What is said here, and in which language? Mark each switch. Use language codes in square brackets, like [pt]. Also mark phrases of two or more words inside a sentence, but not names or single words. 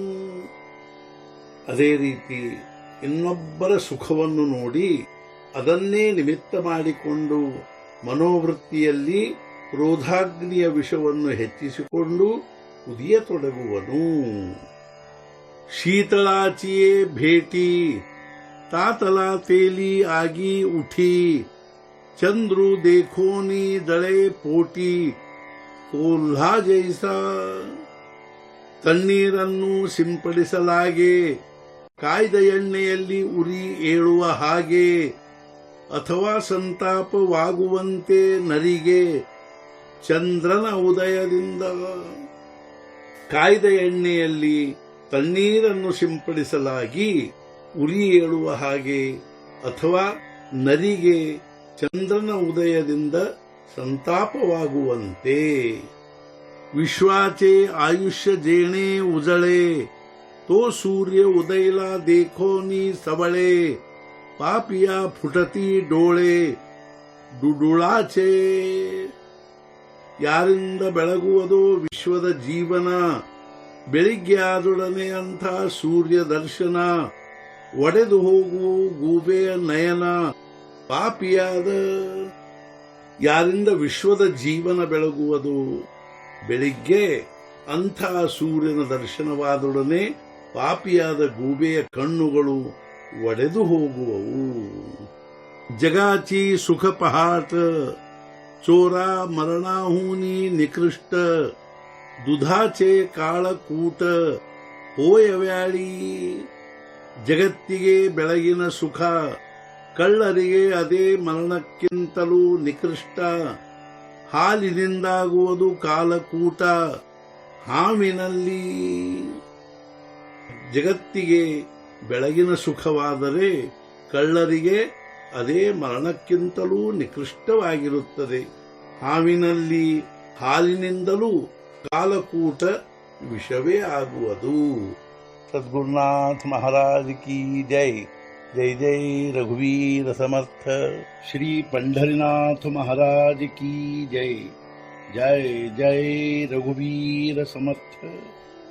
[kn] ಅದೇ ರೀತಿ ಇನ್ನೊಬ್ಬರ ಸುಖವನ್ನು ನೋಡಿ ಅದನ್ನೇ ನಿಮಿತ್ತ ಮಾಡಿಕೊಂಡು ಮನೋವೃತ್ತಿಯಲ್ಲಿ ಕ್ರೋಧಾಗ್ನಿಯ ವಿಷವನ್ನು ಹೆಚ್ಚಿಸಿಕೊಂಡು ಕುದಿಯತೊಡಗುವನು. [mr] शीतळाचिये भेटी तातला तेली आगी उठी. चंद्रू देखोनी दळे पोटी कोल्हा जैसा. [kn] ತಣ್ಣೀರನ್ನು ಸಿಂಪಡಿಸಲಾಗೆ ಕಾಯ್ದ ಎಣ್ಣೆಯಲ್ಲಿ ಉರಿ ಏಳುವ ಹಾಗೆ ಅಥವಾ ಸಂತಾಪವಾಗುವಂತೆ ನರಿಗೆ ಚಂದ್ರನ ಉದಯದಿಂದ. ಕಾಯ್ದ ಎಣ್ಣೆಯಲ್ಲಿ ತಣ್ಣೀರನ್ನು ಸಿಂಪಡಿಸಲಾಗಿ ಉರಿ ಏಳುವ ಹಾಗೆ ಅಥವಾ ನರಿಗೆ ಚಂದ್ರನ ಉದಯದಿಂದ ಸಂತಾಪವಾಗುವಂತೆ. [mr] विश्वाचे आयुष्य जेणे उजळे तो सूर्य उदयला देखोनी सबळे पापिया फुटती डोळे ಡುಡುಳಾಚೆ. [kn] ಯಾರಿಂದ ಬೆಳಗುವುದೋ ವಿಶ್ವದ ಜೀವನ, ಬೆಳಿಗ್ಗೆ ಆದೊಡನೆ ಅಂಥ ಸೂರ್ಯ ದರ್ಶನ. ಒಡೆದು ಹೋಗು ಗೂಬೆಯ ನಯನ ಪಾಪಿಯಾದ. ಯಾರಿಂದ ವಿಶ್ವದ ಜೀವನ ಬೆಳಗುವುದು, ಬೆಳಿಗ್ಗೆ ಅಂಥ ಸೂರ್ಯನ ದರ್ಶನವಾದೊಡನೆ ಪಾಪಿಯಾದ ಗೂಬೆಯ ಕಣ್ಣುಗಳು ಒಡೆದು ಹೋಗುವವು. [mr] जगाची सुख पहाट चोरा मरणाहूनी निकृष्ट दुधाचे काळकूट ಹೋಯವ್ಯಾಳಿ. [kn] ಜಗತ್ತಿಗೆ ಬೆಳಗಿನ ಸುಖ, ಕಳ್ಳರಿಗೆ ಅದೇ ಮರಣಕ್ಕಿಂತಲೂ ನಿಕೃಷ್ಟ. ಹಾಲಿನಿಂದಾಗುವುದು ಕಾಲಕೂಟ ಹಾವಿನಲ್ಲಿ. ಜಗತ್ತಿಗೆ ಬೆಳಗಿನ ಸುಖವಾದರೆ ಕಳ್ಳರಿಗೆ ಅದೇ ಮರಣಕ್ಕಿಂತಲೂ ನಿಕೃಷ್ಟವಾಗಿರುತ್ತದೆ. ಹಾವಿನಲ್ಲಿ ಹಾಲಿನಿಂದಲೂ ಕಾಲಕೂಟ ವಿಷವೇ ಆಗುವುದು. [hi] सद्गुरुनाथ महाराज की जय. [mr] जय जय रघुवीर समर्थ. [hi] श्री पंढरीनाथ महाराज की जय. [mr] जय जय रघुवीर समर्थ.